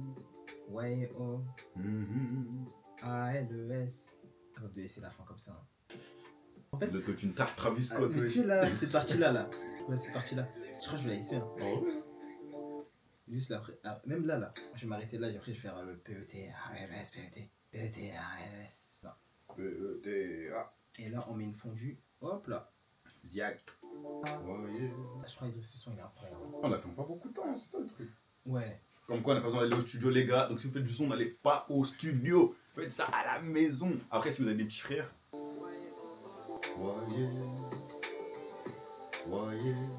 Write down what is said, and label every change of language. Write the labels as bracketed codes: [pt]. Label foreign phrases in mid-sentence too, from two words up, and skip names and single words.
[fr] Ouais, oh. A-L-E-S. Quand de laisser la fin comme ça. Hein. En fait, De toute une tarte Travis ah, Scott, mais tu sais là, cette partie-là, là. Ouais, cette partie-là. Je crois que je vais la laisser. Hein. Oh ouais. Juste là, après. Ah, même là, je vais m'arrêter là et après je vais faire le PET, A-L-E-S, PET. PET, A-L-E-S. PETA. Et là, on met une fondue. Hop là. Ziak. Ouais. Je crois que ce son il est incroyable. On a fait pas beaucoup de temps, c'est ça le truc. Ouais. Comme quoi, on n'a pas besoin d'aller au studio, les gars. Donc, si vous faites du son, n'allez pas au studio. Faites ça à la maison. Après, si vous avez des petits frères. Voyez. Voyez.